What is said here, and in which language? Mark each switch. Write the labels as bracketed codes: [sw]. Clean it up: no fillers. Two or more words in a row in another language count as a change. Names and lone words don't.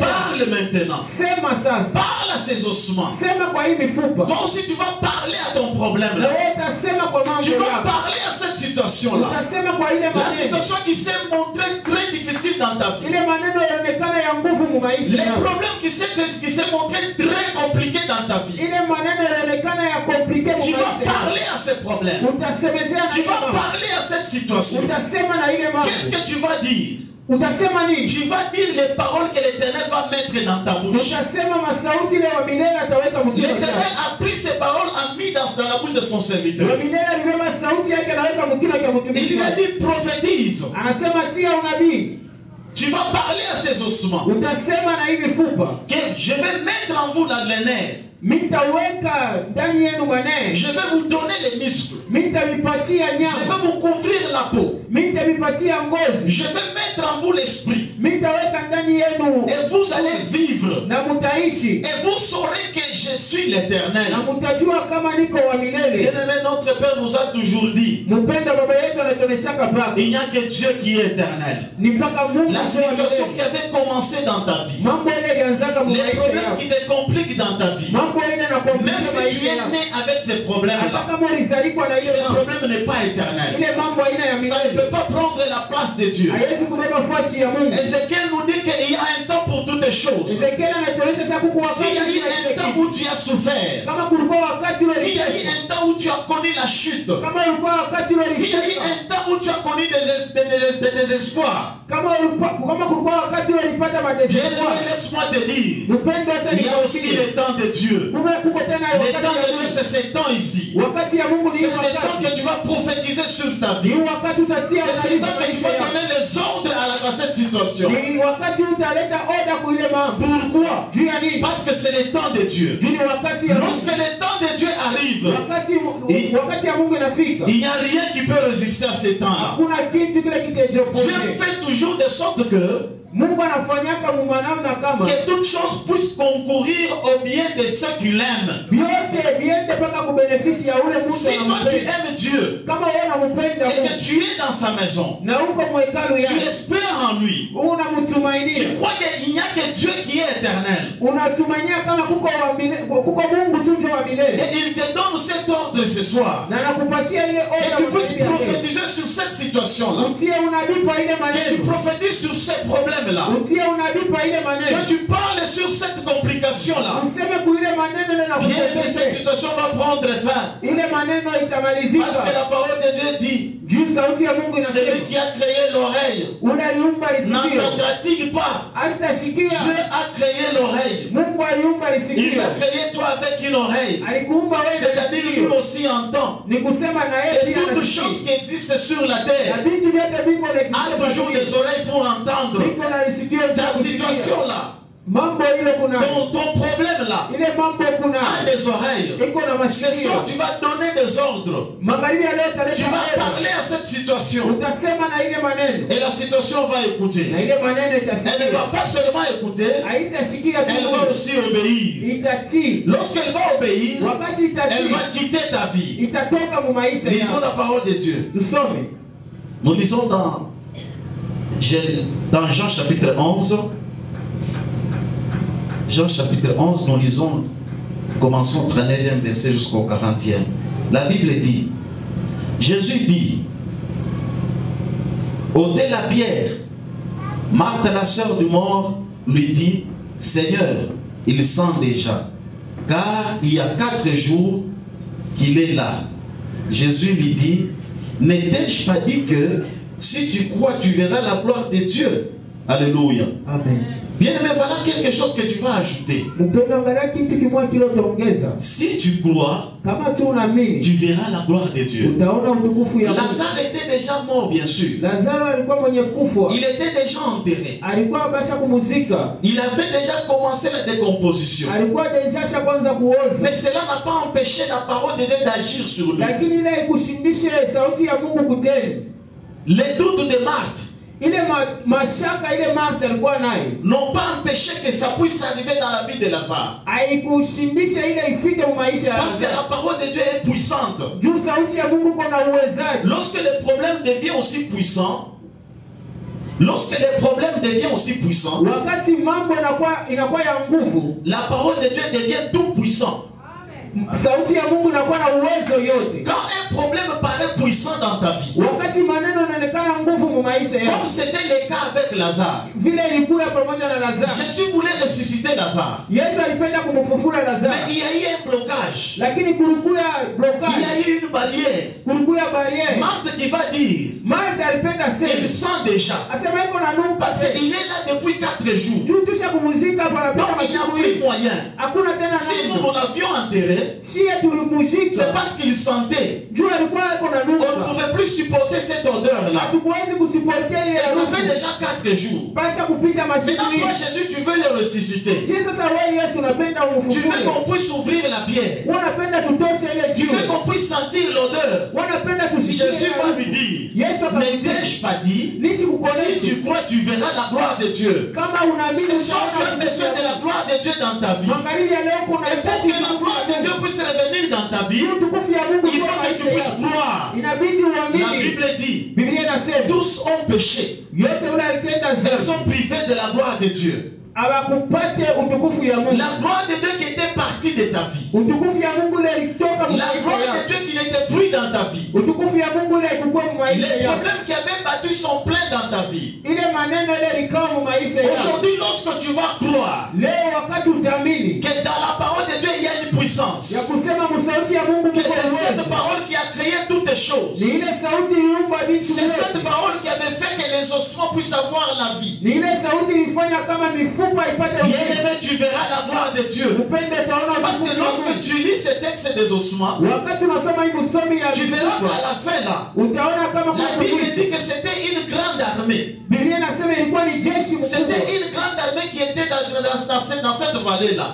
[fr] Parle maintenant. [sw] sema sasa [fr] Parle à ces ossements. [sw] sema kwa hii mifupa [fr] Toi aussi, tu vas parler à ton problème [sw] na [fr] là. [sw] wewe utasema kwa mambo [fr] Tu vas [sw] yako [fr] parler à cette situation là. [sw] utasema kwa ile [fr] La [sw] maneno [fr] situation qui s'est montrée très difficile dans ta vie. [sw] ile maneno yanaonekana ya nguvu mu maisha [fr] Les [sw] yako [fr] problèmes qui s'est montré très compliqués dans ta vie. [sw] ile maneno yanaonekana ya komplike mu [fr] Tu vas [sw] maisha yako [fr] parler à ce problème. [sw] utasemezea na [fr] Tu [sw] ile [fr] vas [sw] mambo [fr] parler à cette situation. [sw] utasema na ile mambo [fr] Qu'est-ce que tu vas dire? [sw] utasema nini [fr] Tu vas dire les paroles que l'Éternel va mettre dans ta bouche. [sw] utasema masauti ile wa milele ataweka mkinywa [fr] L'Éternel [sw] chake [fr] a pris ces paroles, a mis dans la bouche de son [sw] wa [fr] serviteur. [sw] milele alibeba sauti yake anaweka mkinywa cha [fr] Il [sw] mtumishi [fr] lui a [sw] wake [fr] dit prophétise. [sw] anasema tia unabii [fr] Tu vas parler à ces ossements. [sw] utasema na hii mifupa [fr] Que je vais mettre en vous dans les nerfs. [sw] mitaweka ndani yenu maneno [fr] Je vais vous donner les muscles. [sw] mitavipatia [fr] Je [sw] nyama [fr] vais vous couvrir la peau. [sw] mitavipatia ngozi [fr] Je vais mettre en vous l'esprit. [sw] mitaweka ndani yenu [fr] Et vous allez vivre. [sw] na mutaishi [fr] Et vous saurez que je suis l'Éternel. [sw] na mutajua kama niko wa milele [fr] Bien-aimé, notre Père nous a toujours dit, [sw] mpenda baba yetu anatuoneshaka paka [fr] il n'y a que Dieu qui est éternel. [sw] ni mpaka Mungu [fr] La [sw] ndio wa [fr] situation qui [sw] milele [fr] avait commencé dans ta vie, [sw] mambo ile ilianzaka mu [fr] les [sw] maisha [fr] problèmes [sw] yako [fr] qui te compliquent dans ta vie, [sw] mambo ile na [fr] même [sw] komplika [fr] si tu [sw] maisha [fr] es [sw] yako [fr] né avec ces [sw] hata [fr] problèmes-là, [sw] kama ulizalikwa na ile [fr] ce [sw] mambo [fr] problème n'est pas éternel. [sw] ile mambo aina ya [fr] Ça ne [sw] milele [fr] peut pas prendre la place de Dieu. [sw] haiwezi kubeba fasi ya Mungu [fr] Ézéchiel nous dit qu'il y a un temps pour toutes les choses. [sw] Ezekiel anatuonyesha sasa kuko [fr] S'il y a eu un temps où tu as souffert, [sw] kama kulikuwa wakati [fr] s'il y a eu un temps où tu as connu la chute, [sw] kama ulikuwa wakati [fr] s'il y a eu un temps où tu as connu des désespoirs, [sw] kama kulikuwa wakati ulipata [fr] bien [sw] madesespoir [fr] aimé, laisse-moi te dire, [sw] upendo acha [fr] il y a aussi le temps de Dieu. [sw] kuko tena [fr] Le temps [sw] wakati [fr] de [sw] ya [fr] Dieu, [sw] Mungu [fr] c'est ce temps ici. [sw] wakati ya Mungu ni [fr] C'est ce temps [sw] wakati [fr] que tu vas prophétiser sur ta vie. [sw] ni wakati utatia [fr] C'est ce [sw] unabii [fr] temps que tu [sw] maisha [fr] vas [sw] yako [fr] donner les ordres à cette situation. [sw] ni wakati utaleta oda kuile mambo [fr] Pourquoi? [sw] juu ya nini [fr] Parce que c'est le temps de Dieu. [sw] juu ni wakati ya Mungu [fr] Lorsque le temps de Dieu arrive, [sw] wakati ya Mungu inafika [fr] il n'y a rien qui peut résister à ce temps-là. [sw] hakuna kitu kile [fr] Dieu [sw] kitachopona [fr] fait toujours de sorte que [sw] Mungu anafanyaka mumanamna kama [fr] toutes choses puissent concourir au bien de ceux qui l'aiment. [sw] vyote viende mpaka kubenefisi ya ule mtu [fr] Si toi tu [sw] anampenda [fr] aimes Dieu [sw] kama wewe unampenda [fr] et que [sw] Mungu [fr] tu es dans sa maison, [sw] na uko mwekalu [fr] tu [sw] yake [fr] espères en lui, [sw] unamtumainia [fr] tu crois qu'il n'y a que Dieu qui est éternel. [sw] unatumainia kama kuko Mungu tu ndio wa milele [fr] Et il te donne cet ordre ce soir. [sw] na nakupatia ile [fr] Et [sw] oda [fr] tu puisses [sw] kwa ajili yake. [fr] prophétiser sur cette situation-là. [sw] Utie unabii kwa ile [fr] Que tu [sw] maneno [fr] prophétises sur ces problèmes-là. [sw] utie unabii kwa ile maneno [fr] Que tu parles sur cette complication-là. [sw] useme ku ile maneno na [fr] Bien que cette [sw] kupepese [fr] situation va prendre fin. [sw] ile maneno [fr] Parce que [sw] itamalizika [fr] la parole de Dieu dit, [sw] juu sauti ya Mungu [fr] celui [sw] inasema [fr] qui a créé l'oreille [sw] ule aliumba lisikio [fr] n'entendra-t-il pas? [sw] asitashikia [fr] Dieu a créé l'oreille. [sw] Mungu aliumba [fr] Il [sw] lisikio [fr] a créé toi avec une oreille. [sw] alikuumba wewe na [fr] C'est-à-dire lui [sw] lisikio [fr] aussi entend. [sw] ni kusema na yeye [fr] Et [sw] pia [fr] toutes [sw] anasikia [fr] choses qui existent sur la [sw] na [fr] terre [sw] vitu vyote viko na [fr] a toujours des oreilles pour entendre. [sw] viko na lisikio cha [fr] Ta [sw] kusikia [fr] situation-là, [sw] mambo ile kuna [fr] ton problème-là, [sw] ile mambo kuna [fr] a des oreilles. [sw] iko na [fr] Ce soir, [sw] masikio [fr] tu vas donner des ordres. [sw] magharibi ya leo [fr] Tu [sw] taleta [fr] vas [sw] maneno [fr] parler à cette situation. [sw] utasema na ile maneno [fr] Et la situation va écouter. [sw] na ile maneno [fr] Elle ne [sw] itasikia [fr] va pas seulement écouter, [sw] haitasikia tu [fr] elle va aussi obéir. [sw] itatii [fr] Lorsqu'elle va obéir, [sw] wakati [fr] elle [sw] itatii [fr] va quitter ta vie. [sw] itatoka mu maisha [fr] Lisons [sw] yako [fr] la parole de Dieu. [sw] tusome [fr] Nous lisons dans Jean chapitre 11. Jean chapitre 11, nous lisons, commençons au 39e verset jusqu'au 40e. La Bible dit, Jésus dit, ôtez la pierre. Marthe, la sœur du mort, lui dit, Seigneur, il sent déjà, car il y a 4 jours qu'il est là. Jésus lui dit, n'ai-je pas dit que si tu crois, tu verras la gloire de Dieu? Alléluia. Amen. Bien aimé, voilà quelque chose que tu vas ajouter. [sw] Mpendo, angalia kitu kimoja kilotaongeza. [fr] Si tu crois, [sw] Kama tu unaamini, [fr] tu verras la gloire de Dieu. [sw] utaona utukufu ya Mungu. [fr] Lazare était déjà mort, bien sûr. [sw] Lazaro alikuwa mwenye kufa. [fr] Il était déjà enterré. [sw] Alikuwa basha kumuzika. [fr] Il avait déjà commencé la décomposition. [sw] Alikuwa deja kwanza kuoza. [fr] Mais cela n'a pas empêché la parole de Dieu d'agir sur lui. [sw] Lakini ile ikushindishe sauti ya Mungu kutenda. [fr] Les doutes de Marthe [sw] Ile mashaka ile Martha alikuwa nayo [fr] n'ont pas empêché que ça puisse arriver dans la vie de Lazare. [sw] haikushindisha ile ifike mu maisha ya [fr] Parce que [sw] Lazaro. [fr] la parole de Dieu est puissante. [sw] Juu sauti ya Mungu kuna uwezaji. [fr] Lorsque le problème devient aussi puissant, [sw] Wakati mambo inakuwa ya nguvu, [fr] la parole de Dieu devient tout puissant. [sw] sauti ya Mungu inakuwa na uwezo yote. [fr] Quand un problème paraît puissant dans ta vie, [sw] Wakati maneno yanaonekana nguvu mu maisha yako, [fr] comme c'était le cas avec Lazare, [sw] vile ilikuwa pamoja na Lazaro. [fr] Jésus voulait ressusciter Lazare. [sw] Yesu alipenda kumfufua Lazaro. [fr] Mais il y a eu un blocage. [sw] Lakini kulikuwa [fr] Il y [sw] blocage, [fr] a eu une barrière. [sw] kulikuwa barrière. [fr] Marthe qui va dire, [sw] Martha alipenda sema, [fr] il sent déjà. [sw] asema yuko na nuka [fr] Parce [sw] sasa. [fr] qu'il est là depuis 4 jours. [sw] Juu tusha kumuzika hapa [fr] Donc [sw] napita [fr] il n'y a [sw] masiku [fr] plus [sw] hii. [fr] moyen. [sw] Hakuna tena [fr] Si nous [sw] namna. [fr] l'avions enterré, [sw] Si tulimuzika, [fr] c'est parce qu'il sentait. [sw] juu alikuwa yuko na [fr] On ne [sw] nuka. [fr] pouvait plus supporter cette odeur-là. [sw] Hatukuwezi kusiportea ile [fr] Et ça [sw] harufu. [fr] fait déjà 4 jours. [sw] Pasha kupita masiku [fr] Maintenant, toi, [sw] hii. [fr] Jésus, tu veux le ressusciter. [sw] Je sasa wewe Yesu unapenda [fr] Tu veux [sw] umfufue. [fr] qu'on puisse ouvrir la bière. [sw] Unapenda tutoshe ile [fr] Tu veux [sw] jiwe. [fr] qu'on puisse sentir l'odeur. [sw] Unapenda tusikie. [fr] Jésus va lui dire, [sw] Yesu akamwambia, [fr] n'ai-je pas dit, [sw] nisi [fr] si [sw] kukonesha [fr] tu crois, tu verras la gloire de Dieu. [sw] kama unaamini [fr] Ce soir, tu as [sw] utaona [fr] besoin de la gloire de Dieu dans ta vie. [sw] magharibi ya leo kuna [fr] Et pour [sw] hitaji [fr] que la gloire de Dieu puisse revenir dans ta vie, [sw] utukufu ya Mungu [fr] il [sw] kwa [fr] faut que tu [sw] maisha [fr] puisses [sw] yako. [fr] croire. [sw] Inabidi [fr] La [sw] uamini. [fr] Bible dit, [sw] Biblia inasema [fr] tous ont péché. [sw] yote ule alitenda [fr] Ils [sw] dhambi [fr] sont privés de la gloire de Dieu. [sw] abakupate utukufu ya Mungu. [fr] La gloire de Dieu qui était partie de ta vie. [sw] Utukufu ya Mungu ile ilitoka mu [fr] La [sw] maisha [fr] gloire de [sw] yako. [fr] Dieu qui n'était plus dans ta vie. [sw] Utukufu ya Mungu ile ilikuwa mu maisha [fr] Les [sw] yako. [fr] problèmes qui avaient battu sont pleins dans ta vie. [sw] Ile maneno ile ilikuwa mu maisha yako. [fr] Aujourd'hui, lorsque tu vas croire [sw] Leo wakati utaamini [fr] que dans la parole de Dieu il y a une puissance, [sw] ya kusema msauti ya Mungu [fr] que [sw] mko [fr] c'est cette [sw] uwezo. [fr] parole qui a créé toutes les choses, [sw] Ni ile sauti iliumba vitu [fr] c'est cette [sw] vyote. [fr] parole qui avait fait que les ossements puissent avoir la vie. [sw] Ni ile sauti ilifanya kama mifupa ipate [fr] Bien [sw] uzima. [fr] aimé, tu verras la gloire de Dieu. [sw] Upende utaona [fr] Parce que [sw] utukufu wa [fr] lorsque [sw] Mungu. [fr] tu lis ce texte des ossements, [sw] Wakati unasoma hii msomi ya [fr] tu verras qu'à [sw] mifupa, [fr] la fin là, [sw] utaona kama [fr] la [sw] kuna [fr] Bible [sw] mwisho. [fr] dit que c'était une grande armée. [sw] Biblia inasema ilikuwa ni jeshi [fr] C'était [sw] mkubwa. [fr] une grande armée qui était dans cette vallée-là.